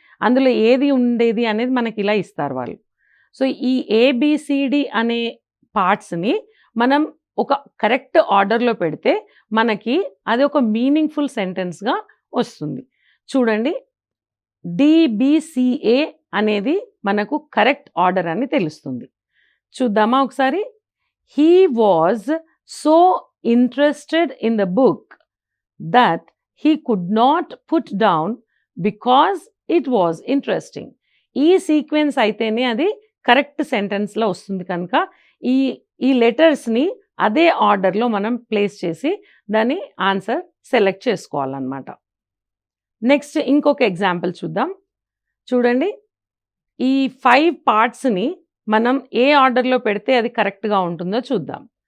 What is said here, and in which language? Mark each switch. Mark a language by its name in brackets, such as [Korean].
[Telugu] అందులో ఏది ఉండేది అనేది మనకి ఇలా ఇస్తారు వాళ్ళు. సో, ఈ ఏబీసీడీ అనే పార్ట్స్‌ని మనం ఒక కరెక్ట్ ఆర్డర్‌లో పెడితే మనకి అది ఒక మీనింగ్‌ఫుల్ సెంటెన్స్‌గా వస్తుంది. చూడండి. డీబీసీఏ అనేది మనకు కరెక్ట్ ఆర్డర్ అని తెలుస్తుంది. చూద్దామా ఒకసారి? [English] He was so interested in the book that he could not put down because it was interesting. [Telugu] ఈ సీక్వెన్స్ అయితేనే అది కరెక్ట్ సెంటెన్స్‌లో వస్తుంది కనుక ఈ ఈ లెటర్స్‌ని అదే ఆర్డర్‌లో మనం ప్లేస్ చేసి దాని ఆన్సర్ సెలెక్ట్ చేసుకోవాలన్నమాట. నెక్స్ట్ ఇంకొక ఎగ్జాంపుల్ చూద్దాం. చూడండి. ఈ 5 పార్ట్స్‌ని మనం ఏ ఆర్డర్‌లో పెడితే అది కరెక్ట్‌గా ఉంటుందో చూద్దాం.